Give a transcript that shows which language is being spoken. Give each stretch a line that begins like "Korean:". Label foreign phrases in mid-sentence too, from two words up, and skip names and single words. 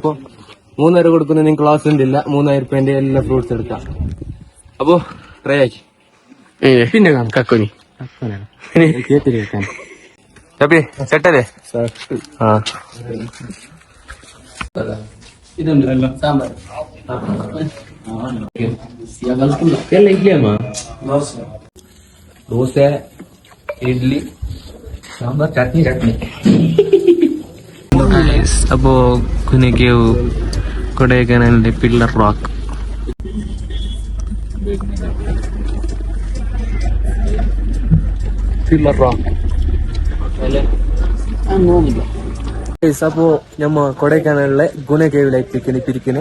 Malayalam: അപ്പൊ 3000 കൊടുക്കുന്ന നിങ്ങൾക്ക് ക്ലാസ് ഉണ്ടില്ല. 3000 രൂപേന്റെ എല്ലാ ഫ്രൂട്ട്സ് എടുക്കാം. അപ്പൊ ട്രൈ ആക്കി പിന്നെ കാണാം. കക്കുനി സെറ്റല്ലേ? ഇതുണ്ട് സാമ്പാർ
Kannada: ಎಲ್ಲ ಇದೆಯಮ್ಮ. ದೋಸೆ ಇಡ್ಲಿ ಸಾಂಬಾರ್ ಚಟ್ನಿ.
Malayalam: അപ്പോ കുനിക്കു കൊടൈക്കനാലിന്റെ പില്ലർ റോക്ക്. അപ്പോ നമ്മ കൊടൈക്കനാലിലെ ഗുണ കേവിലേക്ക് പിരിക്കുന്നു.